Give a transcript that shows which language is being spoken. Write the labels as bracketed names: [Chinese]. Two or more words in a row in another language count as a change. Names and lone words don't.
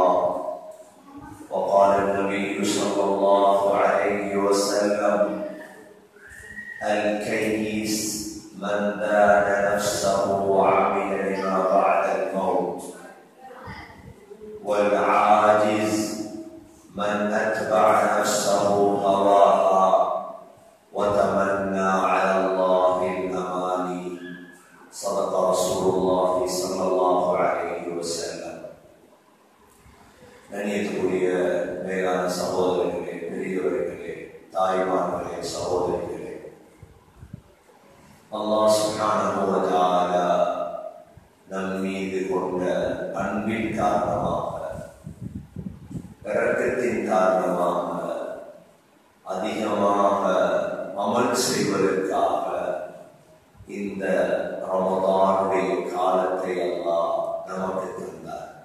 [Arabic] وقال النبي صلى الله عليه وسلم: الكيس من دان نفسه وعمل لما بعد الموت، والعاجز من أتبع نفسه هواها وتمنى على الله الأماني. صدق رسول الله صلى الله عليه وسلم. [Tamil] கண்ணியத்துக்குரிய மேலான சகோதரர்களே, பெரியவர்களே, தாய்மார்களே, சகோதரிகளே, [Arabic] الله سبحانه وتعالى [Tamil] நம் மீது கொண்ட அன்பின் காரணமாக, இரக்கத்தின் காரணமாக, அதிகமாக அமல் செய்வதற்காக இந்த ரமதானுடைய காலத்தை அல்லாஹ் நமக்கு தந்தார்.